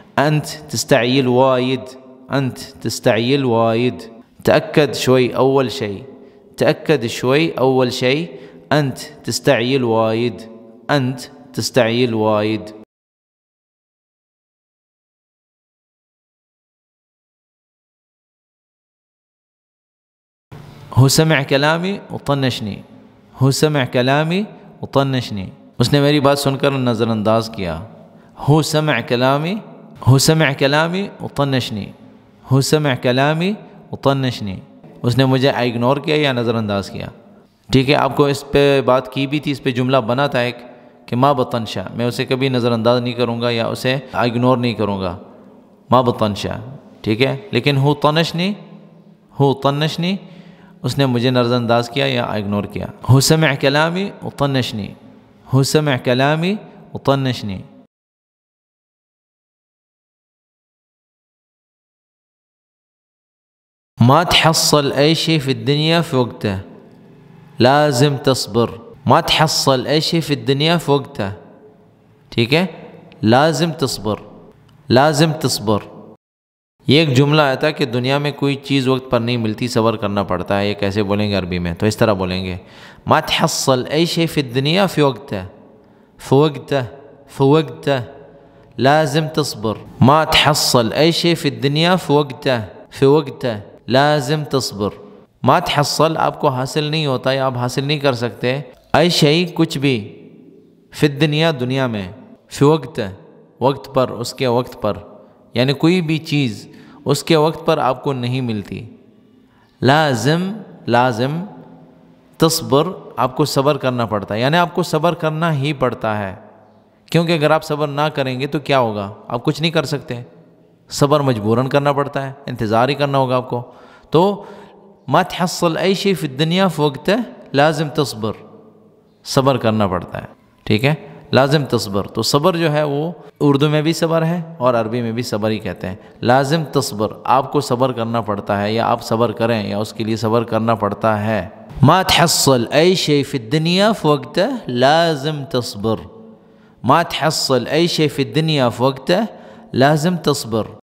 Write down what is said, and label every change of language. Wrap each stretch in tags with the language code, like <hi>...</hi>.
<ar>انت تستعیل واید، انت تستعیل واید. تأكد شوي أول شيء، تأكد شوي أول شيء، أنت تستعيل وايد، أنت تستعيل وايد. هو سمع كلامي وطنشني، هو سمع كلامي وطنشني،</ar> <ur>اس نے میری بات سن کر نظر انداز کیا.</ur> <ar>هو سمع كلامي، هو سمع كلامي وطنشني، هو سمع كلامي وطنشني،</ar> <ur>اس نے مجھے اگنور کیا یا نظر انداز کیا. ٹھیک ہے آپ کو اس پہ بات کی بھی تھی، اس پہ جملہ بنا تھا ایک کہ</ur> <ar>ما بطنشا،</ar> <ur>میں اسے کبھی نظر انداز نہیں کروں گا یا اسے اگنور نہیں کروں گا، ما بطنشا، ٹھیک ہے. لیکن</ur> <ar>ہو طنشنی،</ar> <ur>ہو طنشنی اس نے مجھے نظر انداز کیا یا اگنور کیا.</ur> <ar>ہو سمع کلامی وطنشنی، ہو سمع کلامی وطنشنی. ما تحصل أي شيء في الدنيا في وقته، لازم تصبر. ما تحصل أي شيء في الدنيا في وقته، ٹھیک ہے، لازم تصبر، لازم تصبر.</ar> <ur>یہ ایک جملہ آیا تھا کہ دنیا میں کوئی چیز وقت پر نہیں ملتی، صبر کرنا پڑتا ہے. یہ کیسے بولیں گے عربی میں؟ تو اس طرح بولیں گے</ur> <ar>ما تحصل أي شيء في الدنيا في وقته، في وقته، في وقته، لازم تصبر. ما تحصل أي شيء في الدنيا في وقته، في وقته، لازم تصبر.</ar> <ur>ما تحصل آپ کو حاصل نہیں ہوتا یا آپ حاصل نہیں کر سکتے، اے شیء کچھ بھی، فی الدنیا دنیا میں، فی وقت وقت پر، اس کے وقت پر، یعنی کوئی بھی چیز اس کے وقت پر آپ کو نہیں ملتی. لازم، لازم، تصبر آپ کو صبر کرنا پڑتا ہے، یعنی آپ کو صبر کرنا ہی پڑتا ہے، کیونکہ اگر آپ صبر نہ کریں گے تو کیا ہوگا؟ آپ کچھ نہیں کر سکتے. صبر مجبوراً کرنا پڑتا ہے، انتظار ہی کرنا ہوگا آپ کو.</ur> <ar>تو ما تحصل أي شيء في الدنيا في وقته لازم تصبر،</ar> <ur>صبر کرنا پڑتا ہے،</ur> <ar>ٹھیک ہے، لازم تصبر.</ar> <ur>تو صبر جو ہے وہ اردو میں بھی صبر ہے اور عربی میں بھی صبر ہی کہتے ہیں.</ur> <ar>لازم تصبر</ar> <ur>آپ کو صبر کرنا پڑتا ہے، یا آپ صبر کریں یا اس کے لیے صبر کرنا پڑتا ہے.</ur> <ar>ما تحصل أي شيء في الدنيا في وقته لازم تصبر، ما تحصل أي شيء في الدنيا في وقته لازم تصبر.</ar>